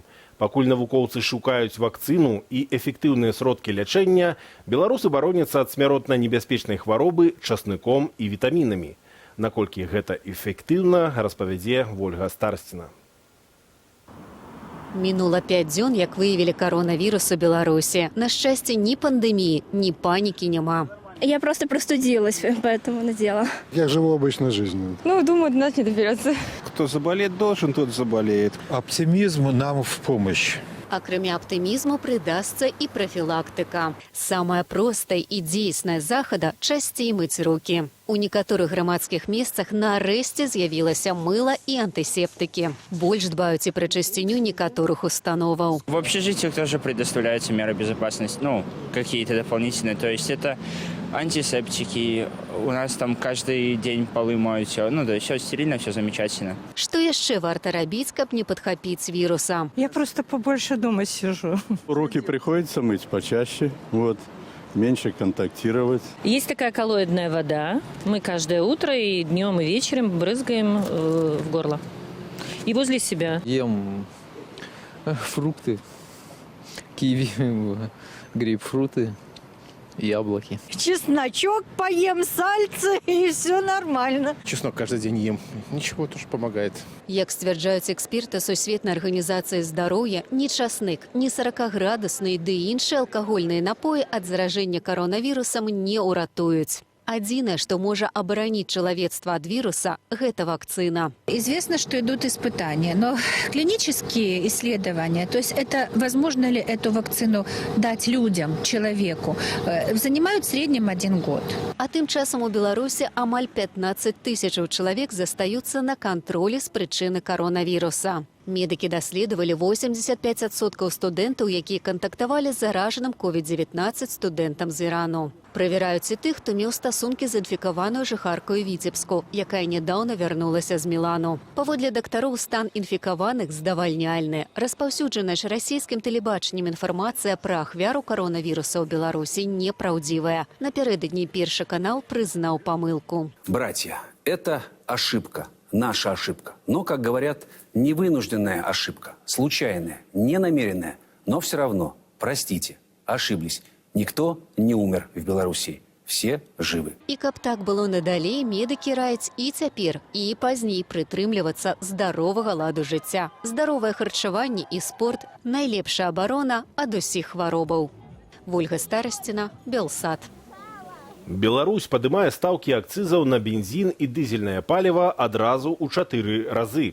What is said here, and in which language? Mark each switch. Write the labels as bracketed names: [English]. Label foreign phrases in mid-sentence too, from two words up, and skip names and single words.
[Belarusian] Пакуль навукоўцы шукаюць вакцыну і эфектыўныя сродкі лячэння, беларусы бароняцца ад смяротна небяспечнай хваробы часныком і вітамінамі. Наколькі гэта эфектыўна, распавядзе Вольга Старсціна. Мінула 5 дзён, як выявілі коронавірус у Беларусі. На шчасце, ні пандэміі, ні панікі няма. [Russian] Я просто простудилась, поэтому надела. Я живу обычной жизнью. Ну, думаю, до нас не доберется. Кто заболеть должен, тот заболеет. Оптимизм нам в помощь. [Belarusian] Акрамя аптымізму прыдасца і прафілактыка. Самая простая і дзейсная захада – часцей мыць рукі. У некаторых грамадскіх месцах нарэшце з'явілася мыла і антысептыкі. Больш дбаюць і пра чысціню некаторых установаў. [Russian] В общежитиях тоже предоставляются меры безопасности, какие-то дополнительные. То есть это антисептики, у нас там каждый день полы моются. Все стерильно, все замечательно. [Belarusian] Што яшчэ варта рабіць, каб не падхапіць віруса? [Russian] Я просто побольше дома сижу. Руки приходится мыть почаще, меньше контактировать. Есть такая коллоидная вода. Мы каждое утро и днем, и вечером брызгаем в горло. И возле себя. Ем фрукты, киви, грейпфруты, яблоки. Чесночок поем, сальце, и все нормально. Чеснок каждый день ем. Ничего, тоже помогает. [Belarusian] Як сцвярджаюць эксперты Сусветнай арганізацыі здароўя, ні часнык, ні 40-градусныя ды іншыя алкагольныя напоі ад заражэння коронавірусам не ўратуюць. Адзінае, што можа абараніць чалавецтва ад віруса – гэта вакцына. [Russian] Известно, что идут испытания, но клинические исследования, то есть это возможно ли эту вакцину дать людям, человеку, занимают в среднем 1 год. [Belarusian] А тым часам у Беларусі амаль 15 тысячаў чалавек застаюцца на кантролі з прычыны коронавіруса. Медыкі даследавалі 85% студэнтаў, якія кантактавалі з заражаным COVID-19 студэнтам з Ірану. Правяраюць і тых, хто меў стасункі з інфікаваную жыхаркаю Віцебску, якая нядаўна вярнулася з Мілану. Паводле дактароў, стан інфікаваных здавальняльны. Распаўсюджаная ж расійскім тэлебачаннем інфармацыя пра ахвяру коронавіруса ў Беларусі непраўдзівая. Напярэдадні Першы канал прызнаў памылку. [Russian] Братья, это ошибка. Наша ошибка. Но, как говорят, невынужденная ошибка, случайная, ненамеренная, но все равно, простите, ошиблись. Никто не умер в Беларуси. Все живы. [Belarusian] І каб так было надалей, медыкі раяць і цяпер, і пазней прытрымлівацца здаровага ладу жыцця. Здаровае харчаванне і спорт – найлепшая абарона ад усіх хваробаў. Вольга Старасціна, Белсат. Беларусь падымае стаўкі акцызаў на бензін і дызельнае паліва адразу ў 4 разы.